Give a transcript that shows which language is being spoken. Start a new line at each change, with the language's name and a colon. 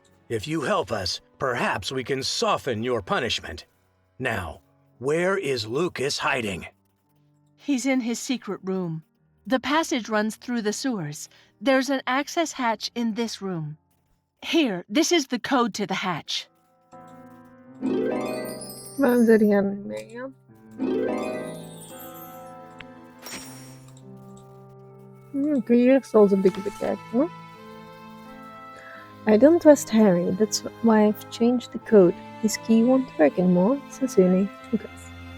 English: If you help us, perhaps we can soften your punishment. Now, where is Lucas hiding? He's in his secret room. The passage runs through the sewers. There's an access hatch in this room. Here, this is the code to the hatch.
Dutch: Waarom zou die gaan meegaan? Kun je eerst al een beetje bekijken, hoor.
English: I don't trust Harry, that's why I've changed the code. His key won't work anymore. Sincerely, Lucas.